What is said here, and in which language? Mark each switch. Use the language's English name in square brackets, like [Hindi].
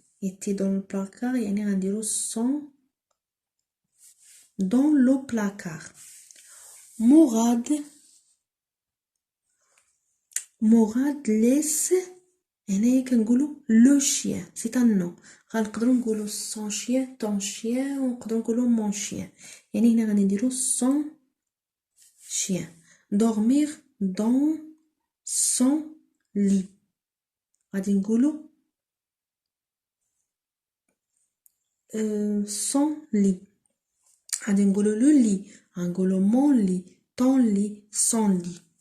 [French] Étaient dans le placard [Arabic] يعني غنديرو [French] sont dans le placard. Morad laisse [Arabic] هنايا كنقولو [French] le chien. C'est un nom. [Arabic] غنقدروا نقولو [French] son chien, ton chien, [Arabic] ونقدروا نقولو [French] mon chien. [Arabic] يعني هنا غادي نديرو [French] son chien. Dormir dans son lit. [Arabic] غادي نقولو [French] son lit. [Arabic] غادي نقولو [French] le lit. [Arabic] غنقولو [French] mon lit, ton lit, son lit.